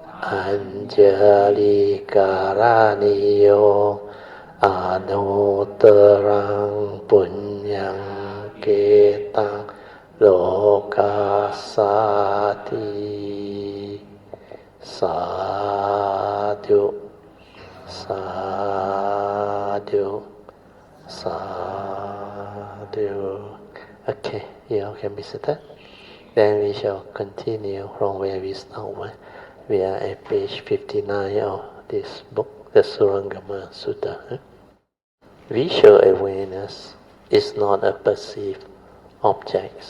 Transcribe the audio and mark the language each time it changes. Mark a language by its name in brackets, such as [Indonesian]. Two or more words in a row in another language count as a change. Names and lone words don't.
[Pali] Anjali Karaniyo Anuttarang Punyang Ketang Lokasati Sadhu Sadhu Sadhu. [English] Okay, you all can be seated. Then we shall continue from where we start. We are at page 59 of this book, the Surangama Sutra. Visual awareness is not a perceived object.